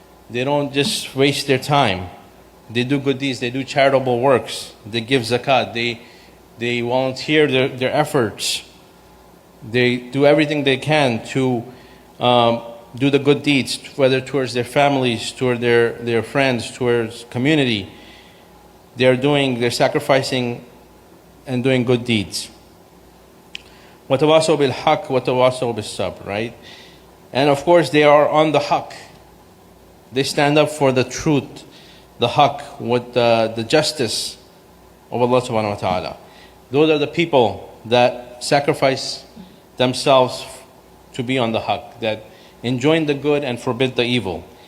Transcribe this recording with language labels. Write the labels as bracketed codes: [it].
[en] They don't just waste their time. They do good deeds, they do charitable works, they give zakat, they volunteer their efforts. They do everything they can to do the good deeds, whether towards their families, towards their friends, towards community. They're sacrificing and doing good deeds. [ar] وَتَوَاصَوْا بِالْحَقِّ وَتَوَاصَوْا بِالصَّبْرِ, right? [en] And of course they are on the haqq. They stand up for the truth, the haqq, with the justice of Allah subhanahu wa ta'ala. Those are the people that sacrifice themselves to be on the haqq, that enjoin the good and forbid the evil.